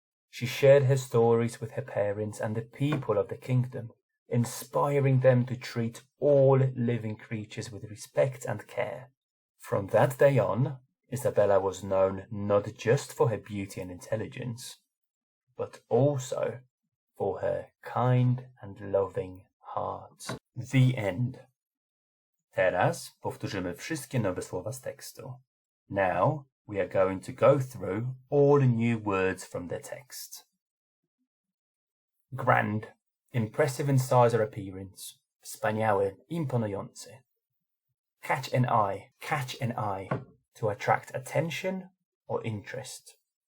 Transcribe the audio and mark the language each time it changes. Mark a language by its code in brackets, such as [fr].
[en] She shared her stories with her parents and the people of the kingdom, inspiring them to treat all living creatures with respect and care. From that day on, Isabella was known not just for her beauty and intelligence, but also for her kind and loving heart. The end. [pl] Teraz powtórzymy wszystkie nowe słowa z tekstu. [en] Now we are going to go through all new words from the text. Grand, impressive in size or appearance. [pl] Wspaniały, imponujący. [en] Catch an eye, to attract attention or interest.